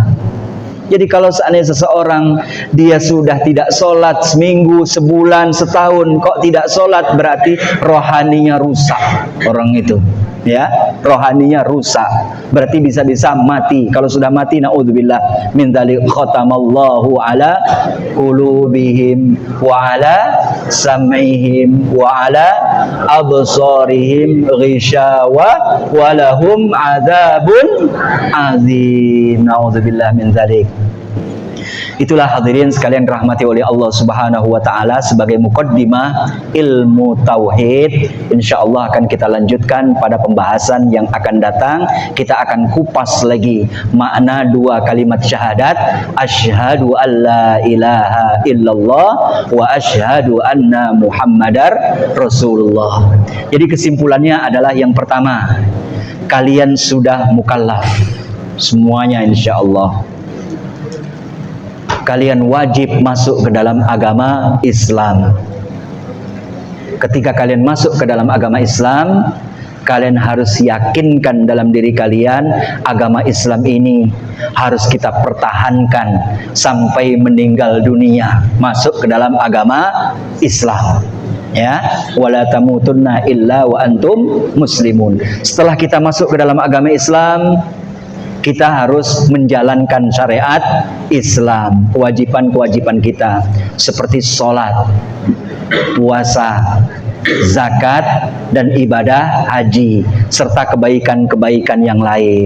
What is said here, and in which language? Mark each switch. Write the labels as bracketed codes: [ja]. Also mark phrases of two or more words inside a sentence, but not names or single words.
[id] Jadi kalau seandainya seseorang dia sudah tidak sholat seminggu, sebulan, setahun, kok tidak sholat, berarti rohaninya rusak orang itu. Ya, rohaninya rusak. Berarti bisa-bisa mati. Kalau sudah mati, [ar] نعوذ بالله من ذلك, ختم الله على قلوبهم وعلى سمعهم وعلى أبصارهم غشاوة ولهم عذاب عظيم. نعوذ بالله من ذلك. [id] Itulah hadirin sekalian rahmati oleh Allah [ar] سبحانه وتعالى, [id] sebagai muqaddimah ilmu tauhid. Insyaallah akan kita lanjutkan pada pembahasan yang akan datang. Kita akan kupas lagi makna 2 kalimat syahadat, [ar] أشهد أن لا إله إلا الله وأشهد أن محمدا رسول الله. [id] Jadi kesimpulannya adalah yang pertama, kalian sudah mukallaf semuanya insyaallah. Kalian wajib masuk ke dalam agama Islam. Ketika kalian masuk ke dalam agama Islam, kalian harus yakinkan dalam diri kalian, agama Islam ini harus kita pertahankan sampai meninggal dunia. Masuk ke dalam agama Islam. [ar] Ya, ولا تموتن إلا وأنتم مسلمون. [id] Setelah kita masuk ke dalam agama Islam, kita harus menjalankan syariat Islam, kewajiban-kewajiban kita seperti sholat, puasa, zakat, dan ibadah haji, serta kebaikan-kebaikan yang lain.